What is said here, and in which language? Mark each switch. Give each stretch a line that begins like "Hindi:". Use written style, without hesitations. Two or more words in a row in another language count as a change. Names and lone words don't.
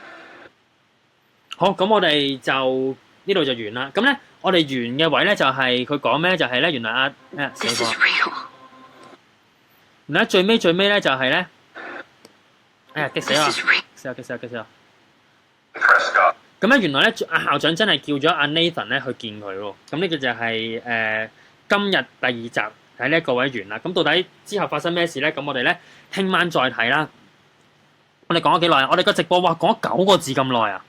English: Thank you.
Cantonese: 好，咁我哋就呢度就完啦。咁咧，我哋完嘅位咧就係佢講咩？就係咧，原來死
English: This
Cantonese: 火
English: is real.
Cantonese: 原來最尾咧就係咧，哎呀激死
English: This
Cantonese: 我！
English: is real.
Cantonese: 激死我！ Prescott. 咁咧原來咧阿校長真係叫咗阿 Nathan 咧去見佢喎。咁呢個就係今日第二集喺呢一個位完啦。咁到底之後發生咩事咧？咁我哋咧聽晚再睇啦。我哋講咗幾耐啊？我哋個直播哇講咗9個字咁耐啊！